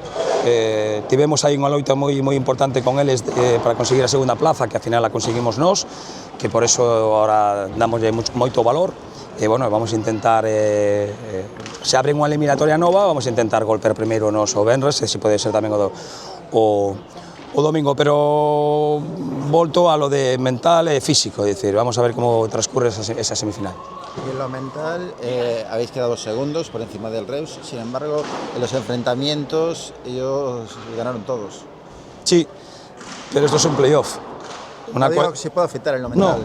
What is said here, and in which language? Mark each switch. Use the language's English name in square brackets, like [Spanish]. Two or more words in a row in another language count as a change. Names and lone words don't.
[Galician] Tivemos aí unha loita moi importante con eles para conseguir a segunda plaza, que ao final a conseguimos nós, que por eso ahora damos moito valor. Bueno, [Spanish] vamos a intentar, [Galician] se abre unha eliminatoria nova, [Spanish] vamos a intentar [Galician] golpear primeiro nos o venres, e se pode ser tamén o domingo, pero volto a lo de mental e físico, [Spanish] es decir, vamos a ver cómo transcurre esa semifinal. Y en lo mental, habéis quedado segundos por encima del Reus, sin embargo, en los enfrentamientos ellos ganaron todos. Sí, pero esto es un playoff. No digo que se pueda afectar en lo mental.